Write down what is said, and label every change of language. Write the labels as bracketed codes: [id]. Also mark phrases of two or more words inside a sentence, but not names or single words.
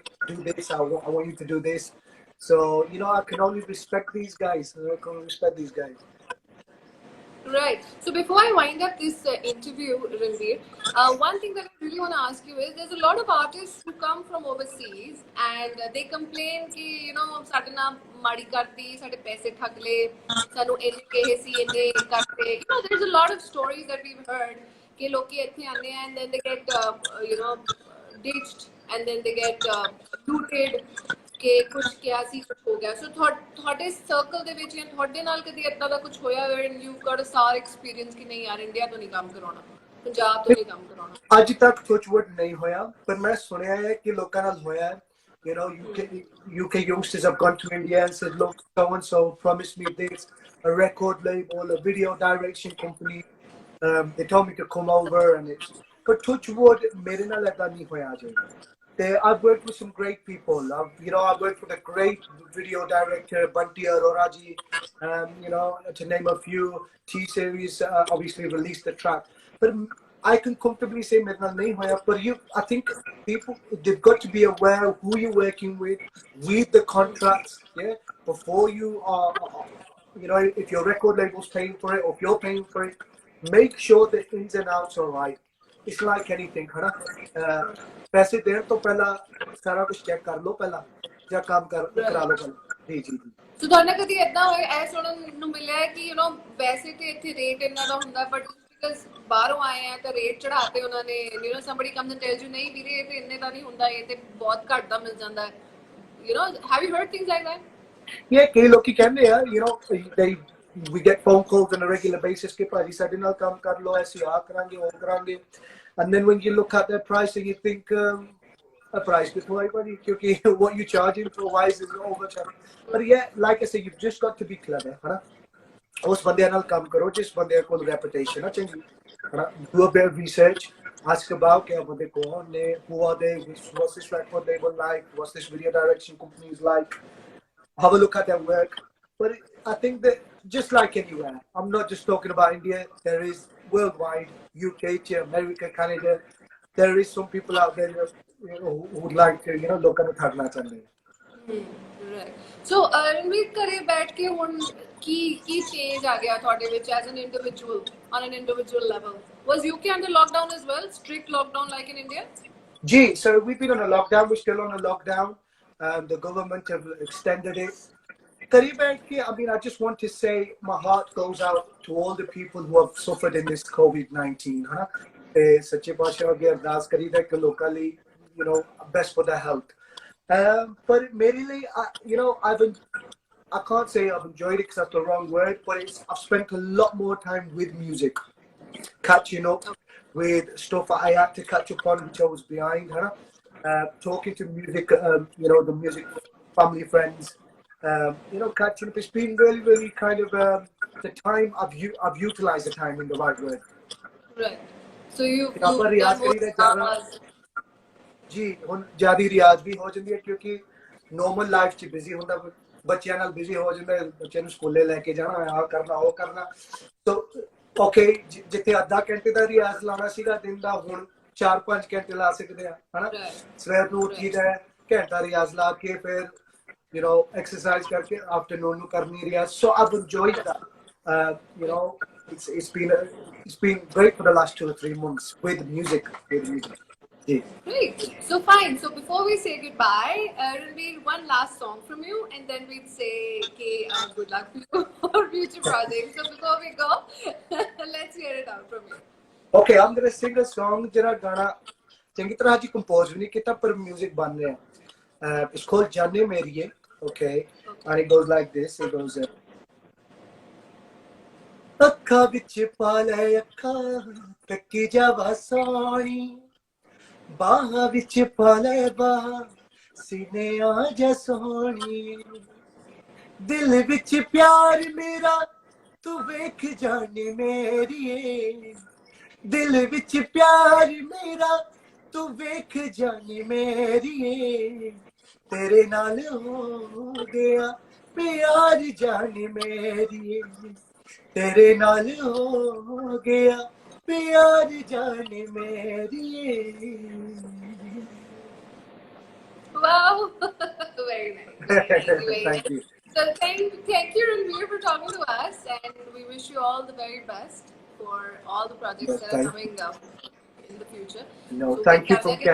[en] Do this. I want you to do this." So I can only respect these guys. I can only respect these guys. Right. So before I wind up this interview, Ranbir, one thing that I really want to ask you is there's a lot of artists who come from overseas and they complain [pa] ਕਿ ਸਾਡੇ ਨਾ ਮਾੜੀ ਕਰਤੀ, ਸਾਡੇ ਪੈਸੇ ਠੱਗ ਲੈ, ਸਾਨੂੰ ਇੰਨੇ ਕਹੇ ਸੀ ਇੰਨੇ ਕਰਤੇ. [en] There's a lot of stories that we've heard [pa] ਕਿ ਲੋਕ ਇੱਥੇ ਆਣੇ ਹੈਂ [en] and then they get ditched and then they get looted. [pa] ਕਿ ਕੁਝ ਕੀ ਸੀ ਕੁਝ ਹੋ ਗਿਆ. So ਥੋੜ੍ਹੇ ਸਰਕਲ ਦੇ ਵਿੱਚ ਯਾ ਥੋੜ੍ਹੇ ਨਾਲ ਕਦੀ ਇਤਨਾ ਦਾ ਕੁਝ ਹੋਇਆ [en] when you've got a [pa] सार experience ਕਿ ਨਹੀਂ ਯਾਰ ਇੰਡੀਆ ਤੋਂ ਨਹੀਂ ਕੰਮ ਕਰਾਉਣਾ, ਪੰਜਾਬ ਤੋਂ ਨਹੀਂ ਕੰਮ ਕਰਾਉਣਾ. ਅੱਜ ਤੱਕ touchwood ਨਹੀਂ ਹੋਇਆ, ਪਰ ਮੈਂ ਸੁਣਿਆ ਹੈ ਕਿ ਲੋਕਾਂ ਨਾਲ ਹੋਇਆ ਹੈ. [en] UK youngsters have gone to India and said, look, so and so promised me this, a record label, a video direction company. They told me to come over, and but touchwood, [pa] ਮੇਰੇ ਨਾਲ ਐਸਾ ਨਹੀਂ ਹੋਇਆ ਅੱਜ. [en] I've worked with some great people. I've worked with a great video director, Bunty Aroraji, to name a few. T-Series obviously released the track. But I can comfortably say [pa] ਮੇਰੇ ਨਾਲ ਨਹੀਂ ਹੋਇਆ, [en] but I think people, they've got to be aware of who you're working with, read the contracts, yeah, before you are, you know, if your record label's paying for it or if you're paying for it, make sure the ins and outs are right. It's like anything, [pa] ਹੈ ਨਾ, ਪੈਸੇ ਦੇਣ ਤੋਂ ਪਹਿਲਾਂ ਸਾਰਾ ਕੁਝ ਚੈੱਕ ਕਰ ਲਓ ਪਹਿਲਾਂ, ਜਾਂ ਕੰਮ ਕਰਾ ਲਓ ਪਹਿਲਾਂ। ਜੀ ਜੀ ਜੀ। ਸੋ ਤੁਹਾਡਾ ਕਦੀ ਏਦਾਂ ਹੋਇਆ ਐ ਸੁਣਨ ਨੂੰ ਮਿਲਿਆ ਹੈ ਕਿ ਵੈਸੇ ਤੇ ਇੱਥੇ ਰੇਟ ਇੰਨਾ ਦਾ ਹੁੰਦਾ ਬਟ ਬਿਕਾਜ਼ ਬਾਹਰੋਂ ਆਏ ਆ ਤਾਂ ਰੇਟ ਚੜਾਤੇ ਉਹਨਾਂ ਨੇ [en] somebody comes and tells you [pa] ਨਹੀਂ ਵੀਰੇ ਇਹ ਤੇ ਇੰਨੇ ਦਾ ਨਹੀਂ ਹੁੰਦਾ, ਇਹ ਤੇ ਬਹੁਤ ਘੱਟ ਦਾ ਮਿਲ ਜਾਂਦਾ ਹੈ, [en] have you heard things like that? Yeah, [pa] ਕਈ ਲੋਕੀ ਕਹਿੰਦੇ ਆ, [en] we get phone calls on a regular basis [pa] ਕਿ ਭਾਜੀ ਸਾਡੇ ਨਾਲ ਕੰਮ ਕਰ ਲਓ, ਅਸੀਂ ਆ ਕਰਾਂਗੇ ਉਹ ਕਰਾਂਗੇ, [en] and then when you look at their pricing you think a price [pa] ਕਿੱਥੋਂ ਆਈ ਭਾਜੀ, [en] ਕਿਉਂਕਿ what you charging for wise is overcharged. But yeah, like I say, you've just got to be clever, [pa] ਹੈ ਨਾ, ਉਸ ਬੰਦਿਆਂ ਨਾਲ ਕੰਮ ਕਰੋ ਜਿਸ ਬੰਦੇ ਕੋਲ reputation ਹੈ ਚੰਗੀ, ਹੈ ਨਾ, [en] do a bit of research, ask about [pa] ਕਿ ਬੰਦੇ ਕੌਣ ਨੇ, [en] who are they, what's this record label like, what's this video direction company is like, have a look at their work. But I think that just like anywhere, I'm not just talking about India, there is worldwide, UK, America, Canada, there is some people out there that, who would like to, look at the third channel. Right. So [pa] Ranbir ਘਰੇ ਬੈਠ ਕੇ ਹੁਣ ਕੀ change ਆ ਗਿਆ ਤੁਹਾਡੇ ਵਿੱਚ [en] as an individual, on an individual level? Was UK under lockdown as well, strict lockdown like in India? Gee, so we've been on a lockdown, we're still on a lockdown. The government have extended it. I mean, I just want to say my heart goes out to all the people who have suffered in this COVID-19. [pa] ਸੱਚੇ ਪਾਤਸ਼ਾਹ ਅੱਗੇ ਅਰਦਾਸ ਕਰੀਦਾ ਕਿ ਲੋਕਾਂ ਲਈ, [en] best for their health. But merely, I can't say I've enjoyed it because that's the wrong word, but I've spent a lot more time with music, catching up with stuff I had to catch up on, which I was behind, talking to music, the music family, friends, catching up. It's been really, really kind of the time I've utilized the time in the right word. Right. So you've done more [pa] जी ਹੁਣ ਜਿਆਦਾ ਰਿਆਜ਼ ਵੀ ਹੋ ਜਾਂਦੀ ਹੈ ਕਿਉਂਕਿ ਨੋਰਮਲ ਲਾਈਫ 'ਚ ਬਿਜ਼ੀ ਹੁੰਦਾ, ਬੱਚਿਆਂ ਨਾਲ ਬਿਜ਼ੀ ਹੋ ਜਾਂਦਾ, ਬੱਚਿਆਂ ਨੂੰ ਸਕੂਲੇ ਲੈ ਕੇ ਜਾਣਾ, ਆਹ ਕਰਨਾ ਉਹ ਕਰਨਾ, ਸੋ ਓਕੇ ਜਿੱਥੇ ਅੱਧਾ ਘੰਟੇ ਦਾ ਰਿਆਜ਼ ਲਾਉਣਾ ਸੀਗਾ ਦਿਨ ਦਾ, ਹੁਣ 4-5 ਘੰਟੇ ਲਾ ਸਕਦੇ ਆ, ਹਨਾ, ਸਵੇਰ ਨੂੰ ਉੱਠੀਦਾ ਘੰਟਾ ਰਿਆਜ਼ ਲਾ ਕੇ ਫਿਰ exercise ਕਰਕੇ afternoon ਨੂੰ ਕਰਨੀ ਰਿਆਜ਼, [en] so I've enjoyed that. It's been great for the last 2 or 3 months with music. Great. So fine. So before we say goodbye, Ranbir, one last song from you, and then we'd say, "Okay, good luck to you for future projects." So before we go, let's hear it out from you. Okay, I'm gonna sing a song. [pa] ਜਿਹੜਾ ਗਾਣਾ ਚੰਗੀ ਤਰ੍ਹਾਂ ਅੱਜ ਕੰਪੋਜ਼ ਵੀ ਨਹੀਂ ਕੀਤਾ ਪਰ ਮਿਊਜ਼ਿਕ ਬਣ ਰਿਹਾ. [en] It's called ਜਾਨੇ ਮੇਰੀਏ. Okay, and it goes like this. It goes. [pa] ਅੱਖਾਂ ਵਿੱਚ ਪਾ ਲੈ ਅੱਖਾਂ ਤੱਕੀ ਜਾਵਾ ਸੋਹਣੀ, ਬਾਹਾਂ ਵਿੱਚ ਪਾ ਲੈ ਬਾਹਾਂ ਸੀਨੇ ਆ ਜਾ ਸੋਹਣੀ, ਦਿਲ ਵਿੱਚ ਪਿਆਰ ਮੇਰਾ ਤੂੰ ਵੇਖ ਜਾਣੀ ਮੇਰੀਏ, ਦਿਲ ਵਿੱਚ ਪਿਆਰ ਮੇਰਾ ਤੂੰ ਵੇਖ ਜਾਣੀ ਮੇਰੀਏ, ਤੇਰੇ ਨਾਲ ਹੋ ਗਿਆ ਪਿਆਰ ਜਾਣੀ ਮੇਰੀਏ, ਤੇਰੇ ਨਾਲ ਹੋ ਗਿਆ ਪਿਆਰ ਜਾਣੇ ਮੇਰੀਏ. [en] Wow, very nice. Very Thank you. So thank you, Ranbir, for talking to us, and we wish you all the very best for all the projects that are coming up in the future. No, so thank you from